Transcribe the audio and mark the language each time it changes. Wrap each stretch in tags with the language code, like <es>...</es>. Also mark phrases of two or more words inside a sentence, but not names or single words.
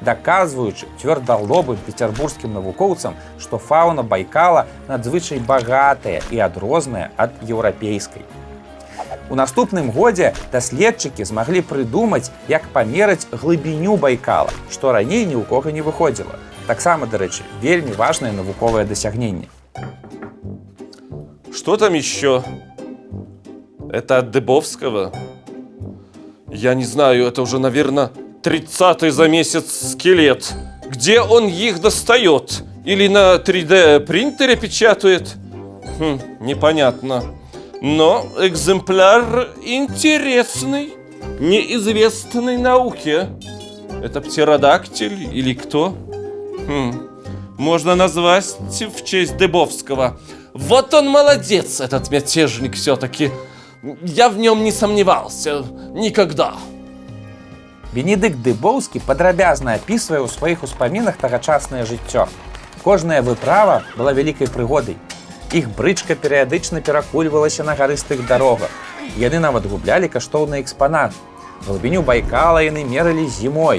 <be>даказваючы цвёрдалобым пецярбургскім навукоўцам, што фаўна Байкала надзвычай багатая і адрозная ад еўрапейскай. У наступным годзе даследчыкі змаглі прыдумаць, як памераць глыбіню Байкала, што раней ні ў кога не выходзіла. Таксама, дарэчы, вельмі важнае навуковае дасягненне.</be> <ru>Что там еще? Это от Дыбовского? Я не знаю, это уже, наверное, 30-й за месяц скелет. Где он их достает? Или на 3D-принтере печатает? Непонятно. Но экземпляр интересный, неизвестный науке. Это птеродактиль или кто? Можно назвать в честь Дыбовского. Вот он молодец, этот мятежник все-таки. Я в нем не сомневался. Никогда.</ru> <be>Бенедыкт Дыбоўскі падрабязна апісвае ў сваіх успамінах тагачаснае жыццё. Кожная выправа была вялікай прыгодай. Іх брычка перыядычна перакульвалася на гарыстых дарогах. Яны нават гублялі каштоўны экспанат. Глыбіню Байкала яны мералі зімой.</be>